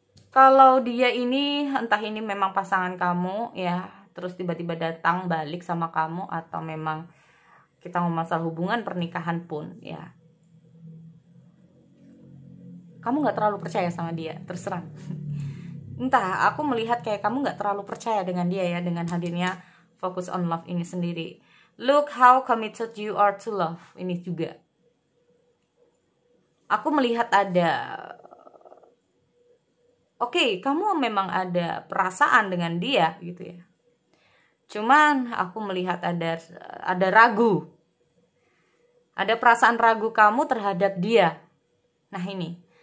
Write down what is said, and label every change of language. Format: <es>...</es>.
<id>Kalau dia ini entah ini memang pasangan kamu ya, terus tiba-tiba datang balik sama kamu, atau memang kita ngomong masalah hubungan pernikahan pun ya, kamu nggak terlalu percaya sama dia, terserah. Entah, aku melihat kayak kamu nggak terlalu percaya dengan dia ya, dengan hadirnya Focus on Love ini sendiri.</id> <en>Look how committed you are to love.</en> <id>Ini juga aku melihat ada, oke, kamu memang ada perasaan dengan dia gitu ya. Cuman aku melihat ada ragu. Ada perasaan ragu kamu terhadap dia. Nah, ini.</id>